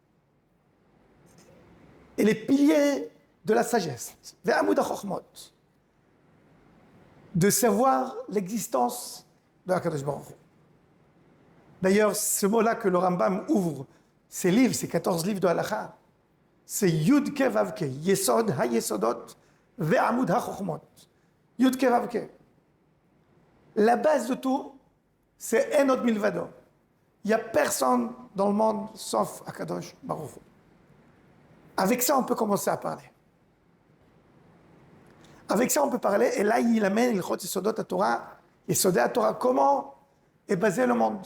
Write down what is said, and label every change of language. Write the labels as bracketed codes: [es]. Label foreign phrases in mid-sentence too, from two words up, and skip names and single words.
[fr] Et les piliers de la sagesse. [he] ועמוד החכמות. [fr] De savoir l'existence de [he] הקדוש ברוך הוא. [fr] D'ailleurs, ce mot-là que le Rambam ouvre, ces livres, ces 14 livres de Halakha, c'est [he] יוד קה ואו קה, יסוד היסודות ועמוד החכמות. יוד קה ואו קה. [fr] La base de tout, c'est [he] אין עוד מלבדו. [fr] Il n'y a personne dans le monde sauf [he] הקדוש ברוך הוא. [fr] Avec ça, on peut commencer à parler. Avec ça, on peut parler, et là, il amène il [he] יסודות התורה, יסודות התורה, [fr] comment est basé le monde.